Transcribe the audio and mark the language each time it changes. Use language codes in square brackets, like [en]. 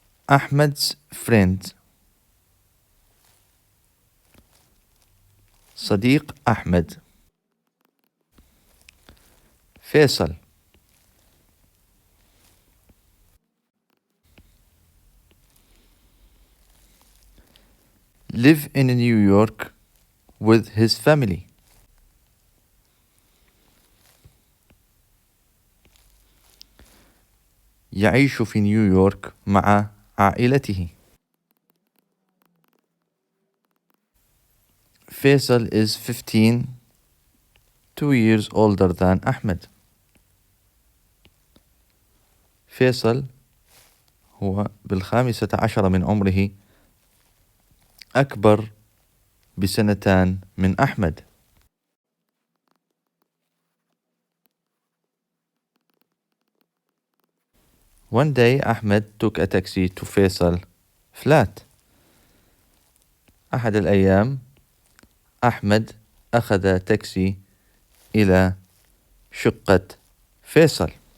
[ar] أحمد's friend صديق أحمد. [en] Faisal live in New York with his family. [ar] يعيش في نيويورك مع عائلته. [en] Faisal is 15, 2 years older than Ahmed. [ar] فيصل هو ب15 من عمره أكبر ب2 من أحمد. [en] One day Ahmed took a taxi to Faisal flat. [ar] أحد الأيام أحمد أخذ تاكسي إلى شقة فيصل.